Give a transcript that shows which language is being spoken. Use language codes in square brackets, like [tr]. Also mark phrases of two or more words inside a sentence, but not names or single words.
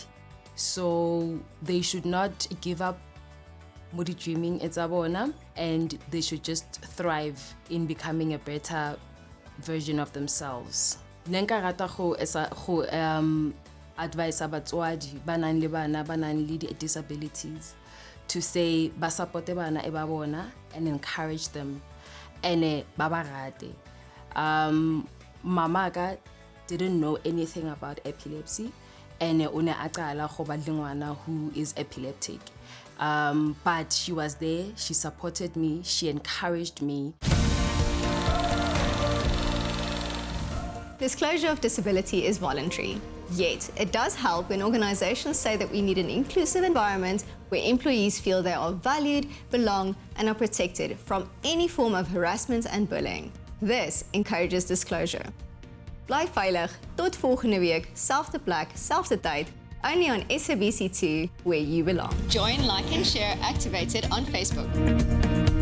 [en] So they should not give up Modi dreaming [st] etsa bona, [en] and they should just thrive in becoming a better version of themselves. [st] Nenka rata go advise batswadi ba nang le bana ba nang le disabilities [en] to say [st] ba supporte bana e ba bona [en] and encourage them and [st] ba ba rate. [en] Mama didn't know anything about epilepsy, and one [st] a qala go ba le ngwana [en] who is epileptic. But she was there, she supported me, she encouraged me. Disclosure of disability is voluntary, yet it does help when organizations say that we need an inclusive environment where employees feel they are valued, belong, and are protected from any form of harassment and bullying. This encourages disclosure. [af] Bly veilig, tot volgende week, selfde plek, selfde tyd, [en] only on SABC2, where you belong. Join, like, and share Activated on Facebook.